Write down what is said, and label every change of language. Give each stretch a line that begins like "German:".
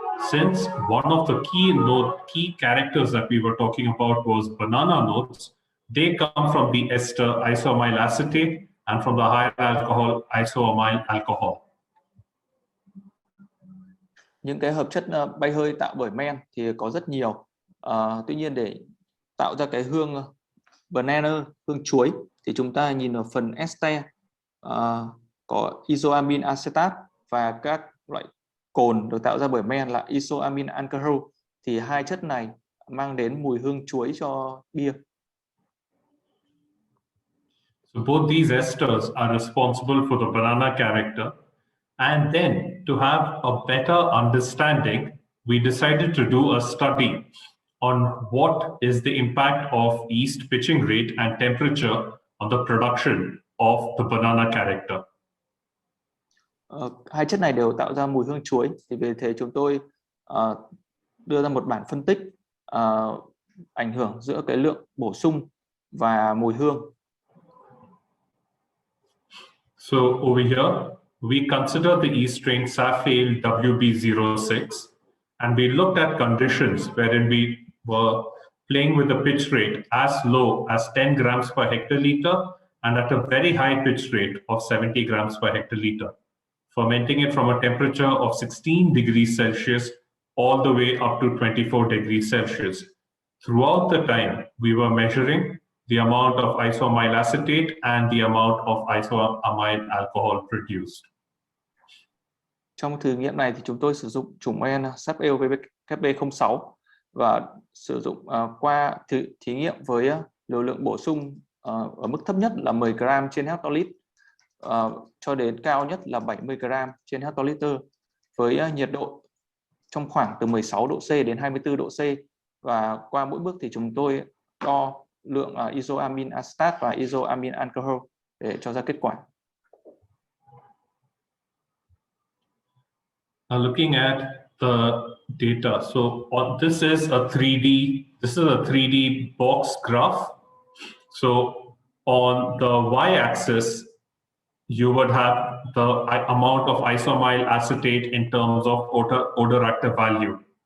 English: Since one of the key characters that we were talking about was banana notes, they come from the ester isoamyl acetate and from the higher alcohol isoamyl alcohol.
Vietnamese: Những cái hợp chất bay hơi tạo bởi men thì có rất nhiều. Tuy nhiên để tạo ra cái hương banana, hương chuối thì chúng ta nhìn ở phần ester có isoamine acetate và các loại cồn được tạo ra bởi men là isoamine alcohol, thì hai chất này mang đến mùi hương chuối cho bia.
English: So both these esters are responsible for the banana character. And then to have a better understanding, we decided to do a study on what is the impact of yeast pitching rate and temperature on the production of the banana character.
Vietnamese: Hai chất này đều tạo ra mùi hương chuối, thì vì thế chúng tôi đưa ra một bản phân tích ảnh hưởng giữa cái lượng bổ sung và mùi hương.
English: So over here, we consider the yeast strain Safale WB06, and we looked at conditions wherein we were playing with the pitch rate as low as 10 grams per hectoliter and at a very high pitch rate of 70 grams per hectoliter, fermenting it from a temperature of 16 degrees Celsius all the way up to 24 degrees Celsius. Throughout the time, we were measuring the amount of isoamyl acetate and the amount of isoamyl alcohol produced.
Vietnamese: Trong thử nghiệm này thì chúng tôi sử dụng chủng men Safale WP06 và sử dụng qua thí nghiệm với liều lượng bổ sung ở mức thấp nhất là 10 gram trên hectolit cho đến cao nhất là 70 gram trên hectoliter với nhiệt độ trong khoảng từ 16 độ C đến 24 độ C. và qua mỗi bước thì chúng tôi đo lượng isoamine acetate và isoamine alcohol để cho ra kết quả.
English: Now looking at the data, so this is a 3D box graph. So on the y-axis, you would have the amount of isoamyl acetate in terms of odor active value.